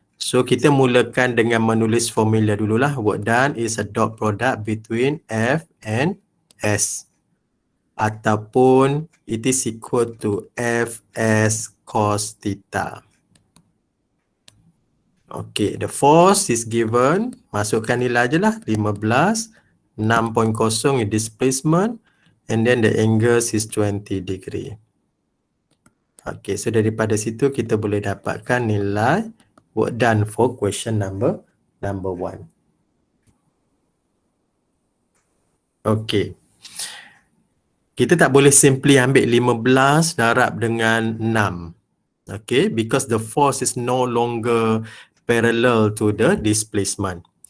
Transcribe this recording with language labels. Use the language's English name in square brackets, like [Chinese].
[Malay] So kita mulakan dengan menulis formula dululah. [English] Work done is a dot product between F and S. [Malay] Ataupun [English] it is equal to Fs cos theta. Okay, the force is given. [Malay] Masukkan nilai je lah. [English] 15, 6.0 is displacement. And then the angle is 20 degree. Okay, so [Malay] daripada situ kita boleh dapatkan nilai [English] work done for question number 1. Okay. [Malay] Kita tak boleh simply ambil 15 darab dengan 6. [English] Okay, because the force is no longer parallel to the displacement.